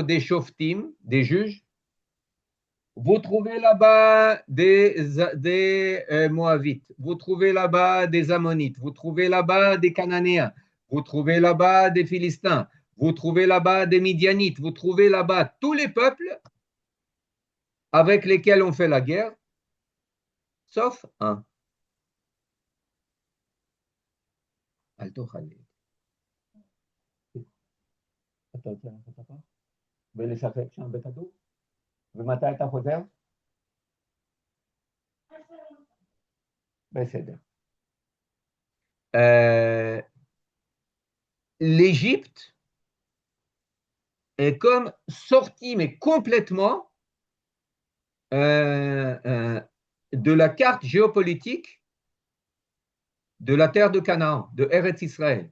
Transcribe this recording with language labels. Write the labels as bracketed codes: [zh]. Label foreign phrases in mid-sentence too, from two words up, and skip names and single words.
[fr] des Shoftim, des juges, vous trouvez là-bas des Moabites, vous trouvez là-bas des Ammonites, vous trouvez là-bas des Cananéens, vous trouvez là-bas des Philistins, vous trouvez là-bas des Midianites, vous trouvez là-bas tous les peuples avec lesquels on fait la guerre, sauf un. [he] ולשחק שם בכדור? ומתי אתה חוזר? בסדר. [fr] L'Égypte est comme sortie, mais complètement de la carte géopolitique de la terre de Canaan, de [he] ארץ ישראל.